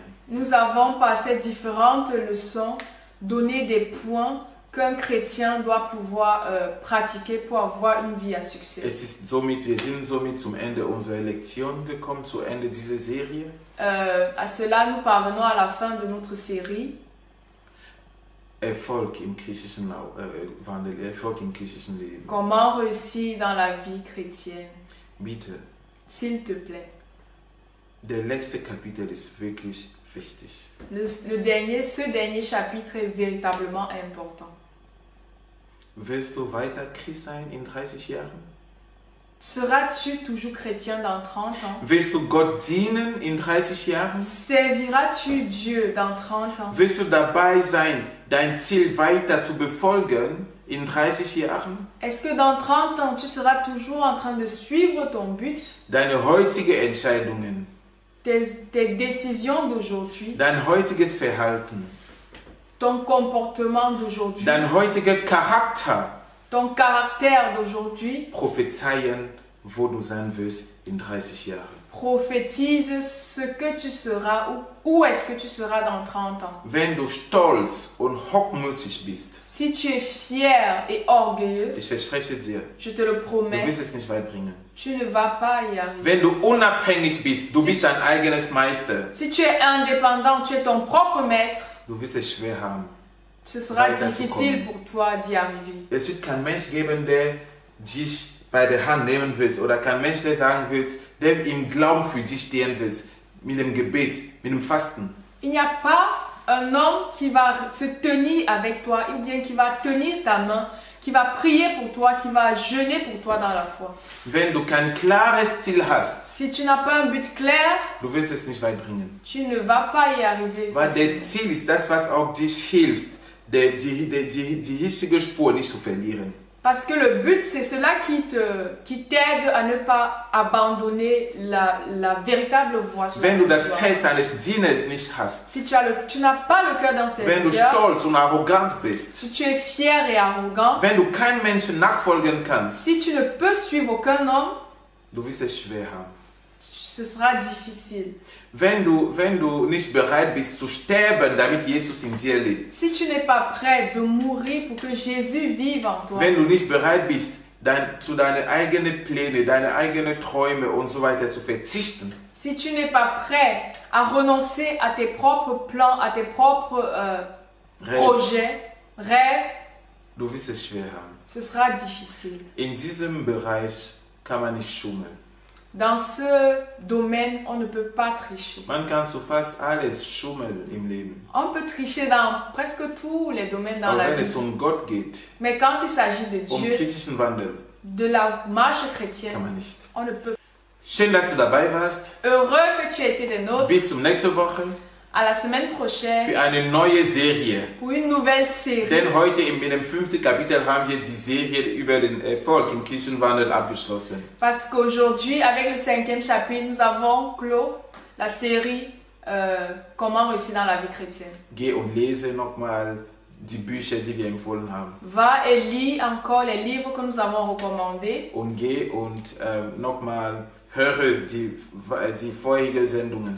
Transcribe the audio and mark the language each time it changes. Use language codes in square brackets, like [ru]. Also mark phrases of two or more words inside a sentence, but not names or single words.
[fr] Nous avons par ces différentes leçons donné des points qu'un chrétien doit pouvoir pratiquer pour avoir une vie à succès. [de] Wir sind somit zum Ende unserer Lektion gekommen, zu Ende dieser Serie. [fr] À cela, nous parvenons à la fin de notre série. [de] Erfolg im griechischen Wandel, Erfolg im griechischen Leben. [fr] Comment réussir dans la vie chrétienne? [de] Bitte, [fr] S'il te plaît. [de] der letzte Kapitel ist wirklich wichtig. [fr] Ce dernier chapitre est véritablement important. [de] Willst du weiter Christ sein in 30 Jahren? [fr] Seras-tu toujours chrétien dans 30 ans? [de] Willst du Gott dienen in 30 Jahren? [fr] Serviras-tu Dieu dans 30 ans? [de] Willst du dabei sein, dein Ziel weiter zu befolgen in 30 Jahren? [fr] Est-ce que dans 30 ans, tu seras toujours en train de suivre ton but? [de] Deine heutigen Entscheidungen, [fr] Tes décisions d'aujourd'hui, [de] dein heutiges Verhalten, [fr] ton comportement d'aujourd'hui, [de] dein heutiger Charakter [fr] ton caractère d'aujourd'hui [de] prophezeien, wo du sein wirst in 30 Jahren. [fr] Prophétise ce que tu seras où est-ce que tu seras dans 30 ans. [de] Wenn du stolz und hochmütig bist, [fr] Si tu es fier et orgueilleux, [de] ich verspreche dir, [fr] je te le [de] du [fr] promets, [de] wirst es nicht weit bringen. [fr] tu ne vas pas y arriver. [de] Wenn du unabhängig bist, du bist dein eigenes Meister, [fr] Si tu es indépendant, tu es ton propre maître, [de] du wirst es schwer haben. [fr] ce sera [de] Weiter zu [fr] difficile [de] kommen. [fr] pour toi d'y arriver. [de] Es wird kein Mensch geben, der dich bei der Hand nehmen wird, oder kein Mensch, der sagen wird, der im Glauben für dich stehen wird, mit dem Gebet, mit dem Fasten. [fr] Il n'y a pas un homme qui va se tenir avec toi, ou bien qui va tenir ta main, qui va prier pour toi, qui va jeûner pour toi dans la foi. [de] Wenn du kein klares Ziel hast, [fr] Si tu n'as pas un but clair, [de] du wirst es nicht weit bringen. [fr] tu ne vas pas y arriver. [de] Weil [fr] facilement. [de] der Ziel ist das, was auch dich hilft, die richtige Spur nicht zu verlieren. [fr] Parce que le but, c'est cela qui t'aide à ne pas abandonner la véritable voie. sur [de] Wenn du [fr] laquelle tu [de] das [fr] dois [de] Herz eines Dieners nicht hast, [fr] Si tu n'as pas le cœur d'un [de] wenn du [fr] serviteur, [de] stolz und arrogant bist, [fr] si tu es fier et arrogant, [de] wenn du keinem Menschen nachfolgen kannst, [fr] si tu ne peux suivre aucun homme, [de] du wirst es schwer haben. [fr] ce sera difficile. [de] Wenn du nicht bereit bist zu sterben, damit Jesus in dir lebt, [fr] Si tu n'es pas prêt de mourir pour que Jésus vive en toi, [de] wenn du nicht bereit bist, zu deinen eigenen Pläne, deine eigenen Träume und so weiter zu verzichten, [fr] si tu n'es pas prêt à renoncer à tes propres plans, à tes propres projets, rêves, [de] du wirst es schwer haben. [fr] ce sera difficile. [de] In diesem Bereich kann man nicht schummeln. [fr] Dans ce domaine, on ne peut pas tricher. [de] Man kann zu fast alles schummeln im Leben. [fr] On peut tricher dans presque tous les domaines dans [de] Aber [fr] la [de] wenn [fr] vie. [de] es um Gott geht, [fr] Mais quand il s'agit de [de] um [fr] Dieu, [de] christlichen Wandel, [fr] de la marche [de] kann [fr] chrétienne, [de] man nicht. [fr] on ne peut. [de] Schön, dass du dabei warst. [fr] Heureux que tu aies été des nôtres. [de] Bis zum nächsten Woche [fr] À la semaine prochaine [de] für eine neue Serie. [fr] pour une nouvelle série. [de] Denn heute in dem 5. Kapitel haben wir die Serie über den Erfolg im Kirchenwandel abgeschlossen. [fr] Parce qu'aujourd'hui, avec le 5e chapitre, nous avons clos la série Comment réussir dans la vie chrétienne. [de] Geh und lese nochmal die Bücher, die wir empfohlen haben. [fr] Va et lis encore les livres que nous avons recommandés. [de] Und geh und nochmal höre die vorherigen Sendungen.